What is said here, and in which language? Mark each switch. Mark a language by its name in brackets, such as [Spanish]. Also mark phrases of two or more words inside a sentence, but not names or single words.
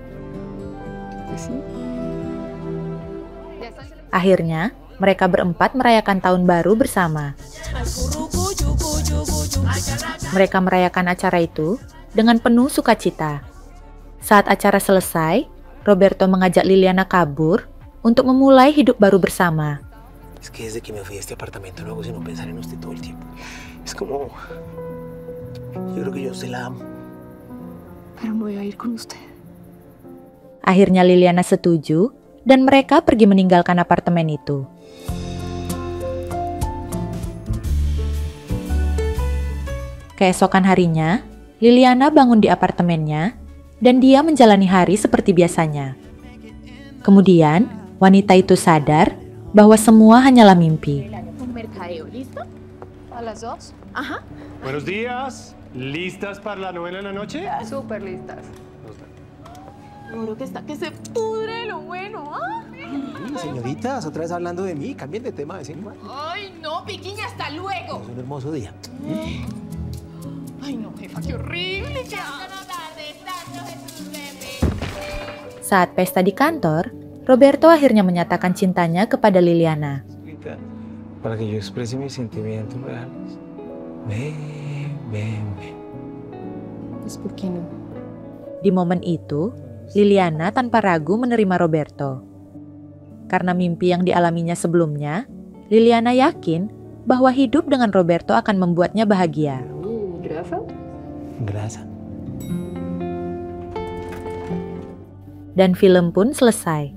[Indonesian] Akhirnya, mereka berempat merayakan tahun baru bersama. Mereka merayakan acara itu dengan penuh sukacita. Saat acara selesai, Roberto mengajak Liliana kabur untuk memulai hidup baru bersama. [Spanish] Es que desde que me fui a este apartamento no hago sino pensar en usted todo el tiempo. Es como... Yo creo que yo a usted la amo. Pero me voy a ir con usted. [Indonesian] Akhirnya Liliana setuju dan mereka pergi meninggalkan apartemen itu. Keesokan harinya, Liliana bangun di apartemennya dan dia menjalani hari seperti biasanya. Kemudian, wanita itu sadar bahwa semua hanyalah mimpi. [Spanish] ¿Un mercadeo listo? ¿A las 2? Ajá. Buenos días. ¿Listas para la novena en la noche? Súper listas. Seguro que está que se pudre lo bueno, ¿ah? Señoritas, otra vez hablando de mí. Cambien de tema, de igual. Ay, no, Piquiña, hasta luego. Es un hermoso día. Ay, no, jefa, qué horrible. [Indonesian] Saat pesta di kantor, Roberto akhirnya menyatakan cintanya kepada Liliana. [Spanish] Para que yo exprese mis sentimientos reales. Ven. Pues, ¿por qué no? [Indonesian] Di momen itu, Liliana tanpa ragu menerima Roberto. Karena mimpi yang dialaminya sebelumnya, Liliana yakin bahwa hidup dengan Roberto akan membuatnya bahagia. [Spanish] Grasa. [Indonesian] Dan film pun selesai.